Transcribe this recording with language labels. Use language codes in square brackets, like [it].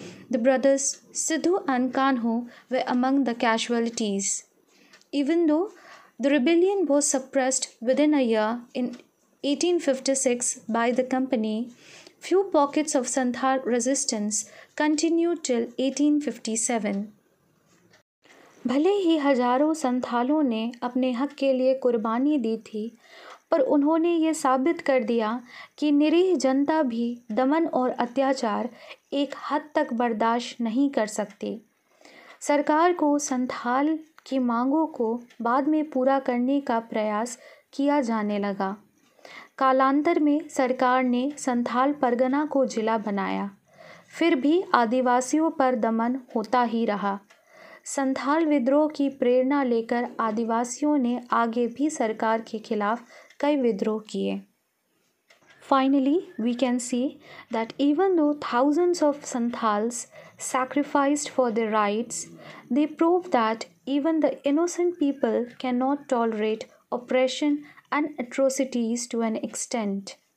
[en] The brothers Sidhu and Kanhu were among the casualties. Even though the rebellion was suppressed within a year in 1856 by the company, few pockets of Santhal resistance continued till 1857. [hi] भले ही हजारों संथालों ने अपने हक के लिए कुर्बानी दी थी, पर उन्होंने ये साबित कर दिया कि निरीह जनता भी दमन और अत्याचार एक हद तक बर्दाश्त नहीं कर सकती। सरकार को संथाल की मांगों को बाद में पूरा करने का प्रयास किया जाने लगा। कालांतर में सरकार ने संथाल परगना को जिला बनाया। फिर भी आदिवासियों पर दमन होता ही रहा। संथाल विद्रोह की प्रेरणा लेकर आदिवासियों ने आगे भी सरकार के खिलाफ कई विद्रोह किए. [en] Finally, we can see that even though thousands of Santhals sacrificed for their rights, they proved that even the innocent people cannot tolerate oppression and atrocities to an extent.